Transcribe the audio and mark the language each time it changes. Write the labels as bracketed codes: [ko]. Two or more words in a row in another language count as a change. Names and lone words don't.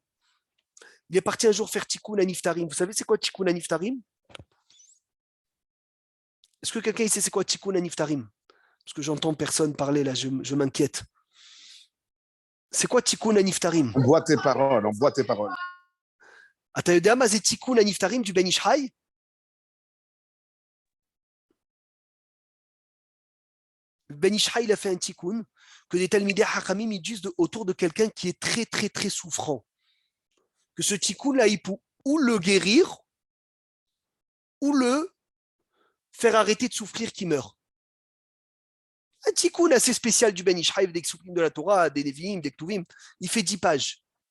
[fr] Il est parti un jour faire [he] תיקון נפטרים. [fr] Vous savez c'est quoi [he] תיקון נפטרים? [fr] Est-ce que quelqu'un sait c'est quoi [he] תיקון נפטרים? [fr] Parce que j'entends personne parler là, je m'inquiète. C'est quoi [he] תיקון נפטרים? [fr] On boit tes paroles, on boit tes paroles. [he] אתה יודע מה זה תיקון הנפטרים [fr] du Ben Ish Chai? Ben Ish Chai, il a fait un tikkun que des [he] תלמידי חכמים [fr] ils disent autour de quelqu'un qui est très très très souffrant. Que ce tikkun là, il peut ou le guérir ou le faire arrêter de souffrir qui meurt. Un tikkun assez spécial du Ben Ish Chai, des Ksupim de la Torah, des Nevi'im, des Ktuvim, il fait 10 pages.